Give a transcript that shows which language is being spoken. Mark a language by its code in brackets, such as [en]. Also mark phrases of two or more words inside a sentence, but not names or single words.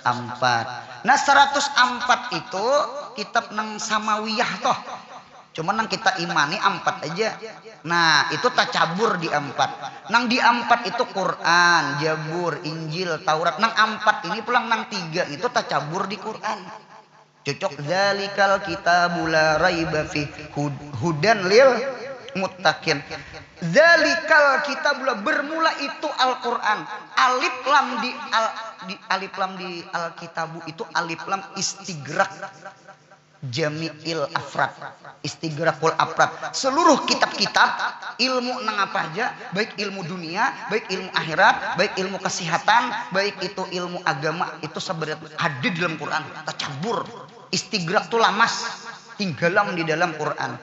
[bjn] Nah 104 itu kitab nang samawiyah toh. Cuman nang kita imani 4 aja. Nah, itu tacabur di 4. Nang di 4 itu Quran, Jabur, Injil, Taurat. Nang 4 ini pulang nang 3 itu tacabur di Quran. [ar] Cocok ذلك الكتاب لا ريب في هدى للمتقين. ذلك الكتاب [bjn] bermula itu Al-Qur'an. Alif lam di Al-Kitabu itu alif lam [ar] استغراق جميع الأفراد, استغراق الأفراد. [bjn] Seluruh kitab-kitab ilmu nang apa aja, baik ilmu dunia, baik ilmu akhirat, baik ilmu kesehatan, baik itu ilmu agama, itu sebenarnya ada di dalam Quran. Tacabur, istighraq tuh lamas, tinggalam di dalam Quran.